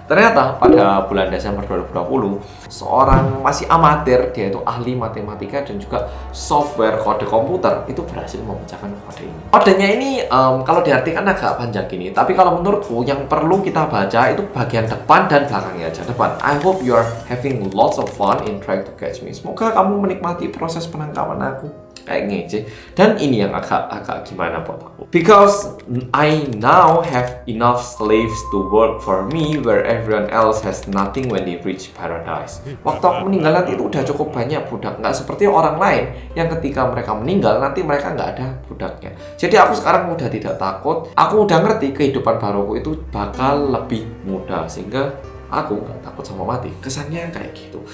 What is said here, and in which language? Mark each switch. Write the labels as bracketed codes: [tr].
[id] Ternyata pada bulan Desember 2020, seorang masih amatir, dia itu ahli matematika dan juga software kode komputer, itu berhasil memecahkan kode ini. Kodenya ini kalau diartikan agak panjang gini, tapi kalau menurutku yang perlu kita baca itu bagian depan dan belakangnya aja. Depan, [en] I hope you are having lots of fun in trying to catch me. [id] Semoga kamu menikmati proses penangkapan aku. Kayak ngece. Dan ini yang agak gimana buat aku. [en] Because I now have enough slaves to work for me where everyone else has nothing when they reach paradise. [id] Waktu aku meninggal nanti itu udah cukup banyak budak. Nggak seperti orang lain yang ketika mereka meninggal nanti mereka nggak ada budaknya. Jadi aku sekarang udah tidak takut. Aku udah ngerti kehidupan baruku itu bakal lebih mudah. Sehingga aku nggak takut sama mati. Kesannya kayak gitu.